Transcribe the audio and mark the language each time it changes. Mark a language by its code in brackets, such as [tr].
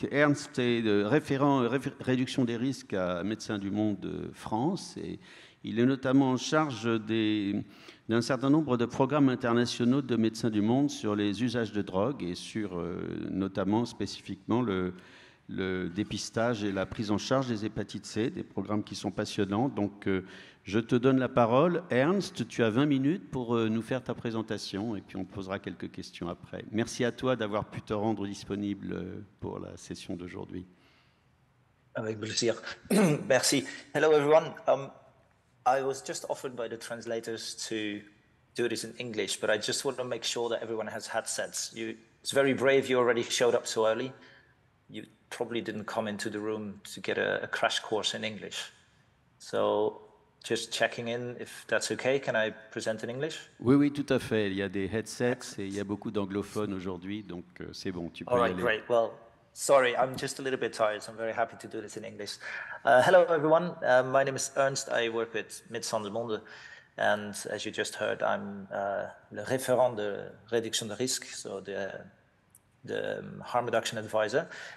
[fr] Ernst est référent réduction des risques à Médecins du Monde France et il est notamment en charge d'un certain nombre de programmes internationaux de Médecins du Monde sur les usages de drogue et sur notamment spécifiquement le dépistage et la prise en charge des hépatites C, des programmes qui sont passionnants. Donc, je te donne la parole. Ernst, tu as 20 minutes pour nous faire ta présentation et puis on posera quelques questions après. Merci à toi d'avoir pu te rendre disponible pour la session d'aujourd'hui. Avec plaisir. Merci. [en] Hello, everyone. I was just offered by the translators to do this in English, but I just want to make sure that everyone has headsets. It's very brave you already showed up so early. You probably didn't come into the room to get a crash course in English. So just checking in if that's okay. Can I present in English? [fr] Oui, oui, tout à fait. Il y a des headsets et il y a beaucoup d'anglophones aujourd'hui, donc c'est bon, tu peux y aller. [en] All right, great. Well, sorry, I'm just a little bit tired, so I'm very happy to do this in English. Hello, everyone. My name is Ernst. I work with Médecins du Monde. And as you just heard, I'm [fr] le référent de réduction de risque, [en] so the harm reduction advisor.